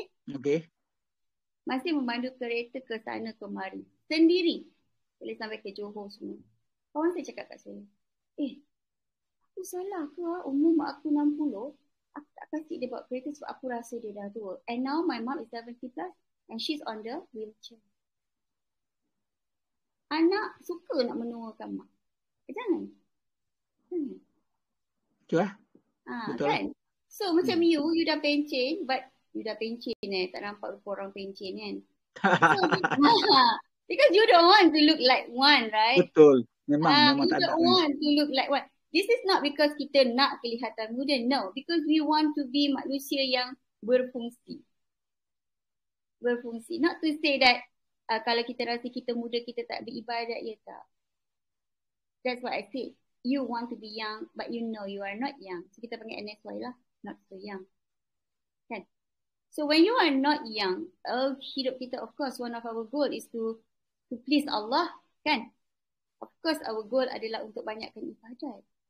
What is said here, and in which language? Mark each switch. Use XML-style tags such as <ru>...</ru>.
<ms>Okey. Masih memandu kereta ke sana kemari. Sendiri. Boleh sampai ke Johor semua. Kawan saya cakap kat saya, aku salah ke umur mak aku 60, aku tak kasih dia bawa kereta sebab aku rasa dia dah tua.</ms> <en>And now my mom is 70 plus and she's on the wheelchair.</en> <ms>Anak suka nak menuakan mak. Jangan. Betul lah. Betul lah. Kan? So macam you dah pencen,</ms> <en>but</en> <ms>you dah pencen tak nampak rupa orang pencen kan.</ms> <en>So, because you don't want to look like one, right?</en> <ms>Betul. Memang</ms> <en>You</en> <ms>tak</ms> <en>don't want to look like one. This is not because</en> <ms>kita nak kelihatan muda.</ms> <en>No. Because we want to be</en> <ms>manusia yang berfungsi. Berfungsi.</ms> <en>Not to say that</en> <ms>kalau kita rasa kita muda, kita tak beribadat. Ya tak.</ms> <en>That's what I said. You want to be young, but you know you are not young. So</en> <ms>kita panggil NSY lah.</ms> <en>Not so young. Kan? So when you are not young,</en> <ms>hidup kita,</ms> <en>of course, one of our goal is to please Allah.</en> <ms>Kan?</ms> <en>Of course, our goal</en> <ms>adalah untuk banyakkan ibadat.</ms>